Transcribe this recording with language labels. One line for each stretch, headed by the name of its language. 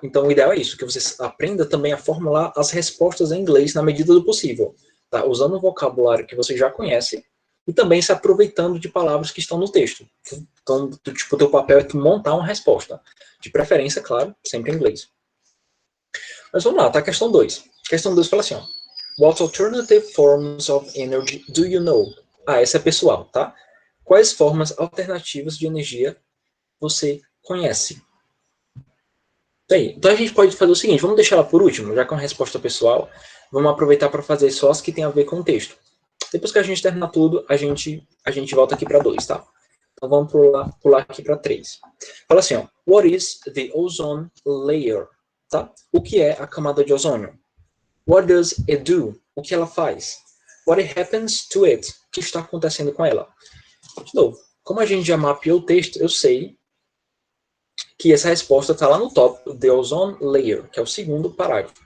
Portuguese: Então o ideal é isso, que você aprenda também a formular as respostas em inglês na medida do possível, tá? Usando o vocabulário que você já conhece e também se aproveitando de palavras que estão no texto. Então, tipo, o teu papel é tu montar uma resposta. De preferência, claro, sempre em inglês. Mas vamos lá, tá? Questão 2. Questão 2 fala assim, ó.
English: What alternative forms of energy do you know?
Portuguese: Ah, essa é pessoal, tá? Quais formas alternativas de energia você conhece? Então a gente pode fazer o seguinte, vamos deixar ela por último, já com a resposta pessoal, vamos aproveitar para fazer só as que tem a ver com o texto. Depois que a gente terminar tudo, a gente volta aqui para 2, tá? Então vamos pular aqui para 3. Fala assim, ó,
English: what is the ozone layer?
Portuguese: Tá? O que é a camada de ozônio?
English: What does it do?
Portuguese: O que ela faz?
English: What happens to it?
Portuguese: O que está acontecendo com ela? De novo, como a gente já mapeou o texto, eu sei que essa resposta está lá no top, the ozone layer, que é o segundo parágrafo.